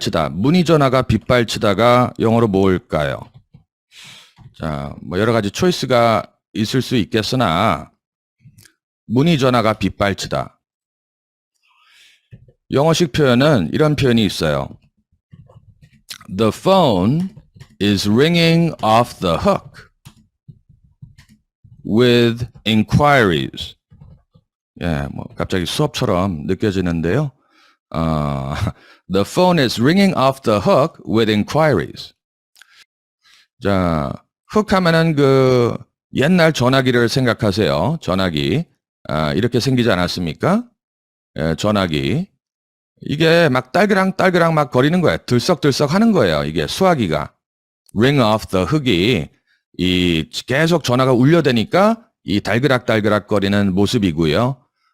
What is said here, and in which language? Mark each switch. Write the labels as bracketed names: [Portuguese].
[Korean] 문의 전화가 빗발치다가 영어로 뭘까요? 자, 뭐 여러 가지 초이스가 있을 수 있겠으나 문의 전화가 빗발치다. 영어식 표현은 이런 표현이 있어요. [English] The phone is ringing off the hook with inquiries. [Korean] 예, 뭐 갑자기 수업처럼 느껴지는데요. [English] The phone is ringing off the hook with inquiries. [Korean] 자, 훅 하면은 그 옛날 전화기를 생각하세요. 전화기. 이렇게 생기지 않았습니까? 예, 전화기. 이게 막 딸그랑 막 거리는 거예요. 들썩들썩 하는 거예요. 이게 수화기가. [English] ring off the hook [Korean] 이 이 계속 전화가 울려대니까 이 달그락 거리는 모습이고요.